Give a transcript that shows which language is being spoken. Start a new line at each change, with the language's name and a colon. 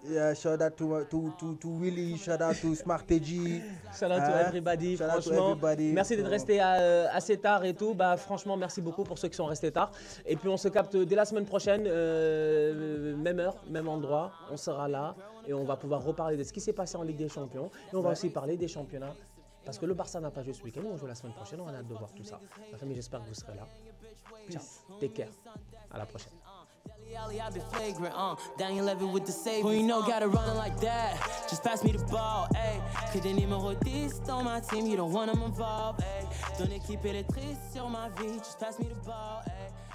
English: Yeah, shout out to Willy, shout out to Smartegy. Shout out to everybody, Shout out to
French: franchement.
English: everybody.
French: Merci d'être resté assez tard et tout. Bah, franchement, merci beaucoup pour ceux qui sont restés tard. Et puis, on se capte dès la semaine prochaine, même heure, même endroit. On sera là et on va pouvoir reparler de ce qui s'est passé en Ligue des Champions. Et on va aussi parler des championnats. Parce que le Barça n'a pas joué ce week-end, on joue la semaine prochaine, on a hâte de voir tout ça. La famille, j'espère que vous serez là. Ciao,
English: take care.
French: À la prochaine.
English: I've been flagrant, Daniel Levy with the save. Who you know got it running like that? Just pass me the ball, ayy.
French: Que des numéros 10 dans ma team,
English: you don't want them involved, ayy.
French: Ton équipe elle est triste sur ma vie,
English: just pass me the ball, ayy.